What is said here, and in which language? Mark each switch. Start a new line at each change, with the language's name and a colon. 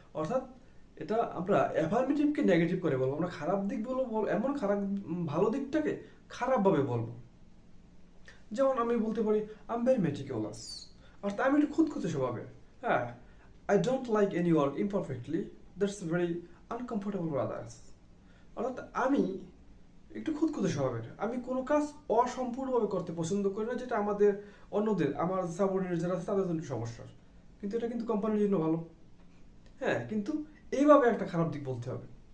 Bangla: অর্থাৎ এটা আমরা অ্যাফার্মেটিভকে নেগেটিভ করে বলবো, আমরা খারাপ দিক বলবো, এমন খারাপ ভালো দিকটাকে খারাপভাবে বলবো। যেমন আমি বলতে পারি
English: I am very meticulous,
Bangla: অর্থাৎ আমি একটু খুঁতখুঁতে স্বভাবের।
English: হ্যাঁ, I don't like any work imperfectly. That's very uncomfortable for others.
Bangla: অর্থাৎ আমি একটু খুঁতখুঁতে স্বভাবের, আমি কোনো কাজ অসম্পূর্ণভাবে করতে পছন্দ করি না, যেটা আমাদের অন্যদের আমার সাবঅর্ডিনেট যারা আছে তাদের জন্য সমস্যা। কিন্তু এটা কিন্তু কোম্পানির জন্য ভালো। হ্যাঁ, কিন্তু এইভাবে একটা খারাপ দিক বলতে হবে।